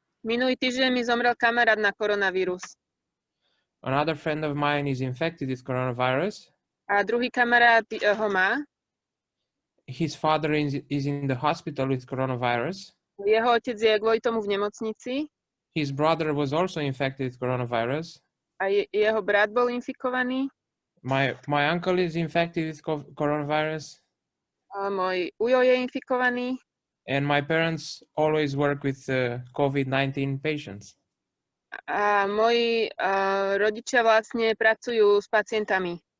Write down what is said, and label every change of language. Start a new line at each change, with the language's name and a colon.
Slovak: Minulý týždeň mi zomrel kamarát na koronavírus.
English: Another friend of mine is infected with coronavirus.
Slovak: A druhý kamarát ho má.
English: His father is in the hospital with coronavirus.
Slovak: Jeho otec je kvôli tomu v nemocnici.
English: His brother was also infected with coronavirus.
Slovak: A jeho brat bol infikovaný.
English: My uncle is infected with coronavirus.
Slovak: A môj ujo je infikovaný.
English: And my parents always work with COVID-19 patients.
Slovak: A moji rodičia vlastne pracujú s pacientami.